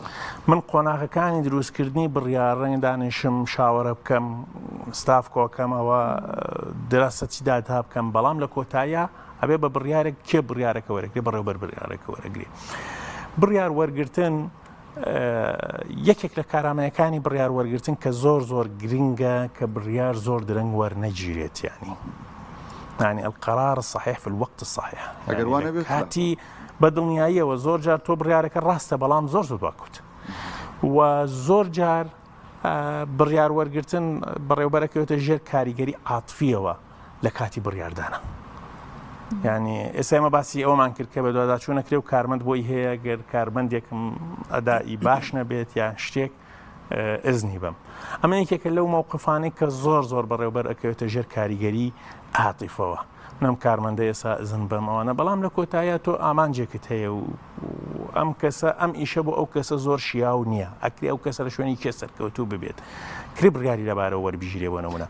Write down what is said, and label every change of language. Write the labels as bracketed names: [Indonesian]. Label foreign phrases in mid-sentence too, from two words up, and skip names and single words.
[Central Kurdish] من قۆناغەکانی دروستکردنی بڕیار ڕەنگە دانیشم شاوەڕە بکەم ستاف کۆکەمەوە دراستەی دادا بکەم بەڵام لە کۆتاییە ئەبێ بە بڕیارێک کێ بڕیارەکە وەرەگرێ بەڕێوەبەر بڕیارەکە وەرەگرێ بڕیار وەرگرتن یەکێک لە کارامەیەکانی بڕیار وەرگرتن کە زۆر گرنگە کە بڕیار زۆر درەنگ وەرنەگیرێت [Arabic] يعني القرار الصحيح في الوقت الصحيح يعني [Central Kurdish] كاتي بەدڵنیاییەوە زۆر جار تۆ بڕیارەکە ڕاستە بەڵام زۆر دوواکوت و زۆر جار بڕیار وەرگرتن بەڕێوەبەرەکەوێتە ژێر کاریگەری عاتفیەوە لە کاتی بڕیاردانە یعنی ئێستا ئێمە باسی ئەومان کرد کە بە دوواداچوونەکرێ و کارمەند بۆی هەیە گەر کارمەندێکم ئەدایی باش نەبێت یا شتێک ئەزنی بم ئەمە یەکێکە لەو مووقفانەی کە زۆر بەڕێوەبەر ئەکەوێتە ژێر کاریگەری عاتیفەوە نەم کارمەندە ئێستا ئەزن بەم ئەوانە بەڵام لە کۆتاییە تۆ ئامانجێکت هەیە و ئەم کەسە ئەم ئیشە بۆ ئەو کەسە زۆر شیاو نییە ئەکری ئەو کەسە لە شوێنی کێ سەرکەوتوو ببێت کری بڕیاری لەبارەوە وەربژیرێ بۆ نمونە